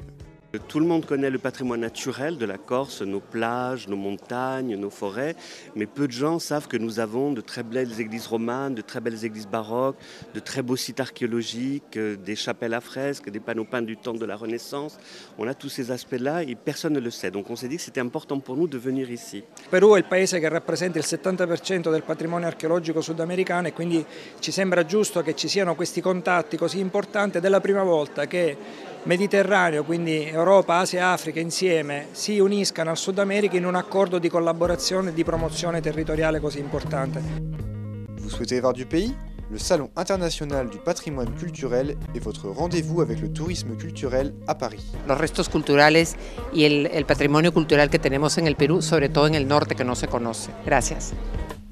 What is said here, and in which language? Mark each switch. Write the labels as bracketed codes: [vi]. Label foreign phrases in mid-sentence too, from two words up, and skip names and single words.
[fr] Tout le monde connaît le patrimoine naturel de la Corse, nos plages, nos montagnes, nos forêts, mais peu de gens savent que nous avons de très belles églises romanes, de très belles églises baroques, de très beaux sites archéologiques, des chapelles à fresques, des panneaux peints du temps de la Renaissance. On a tous ces aspects-là et personne ne le sait, donc on s'est dit que c'était important pour nous de venir ici. [it] Perù è il paese che rappresenta il 70% del patrimonio archeologico sudamericano e quindi ci sembra giusto che ci siano questi contatti così importanti ed è la prima volta che Mediterraneo, quindi Europa, Asia e Africa insieme si uniscano al Sud America in un accordo di collaborazione e di promozione territoriale così importante. [fr] Vous souhaitez voir du pays? Le Salon international du patrimoine culturel est votre rendez-vous avec le tourisme culturel à Paris. [es] Los restos culturales y el patrimonio cultural que tenemos en el Perú, sobre todo en el norte que no se conoce. Gracias.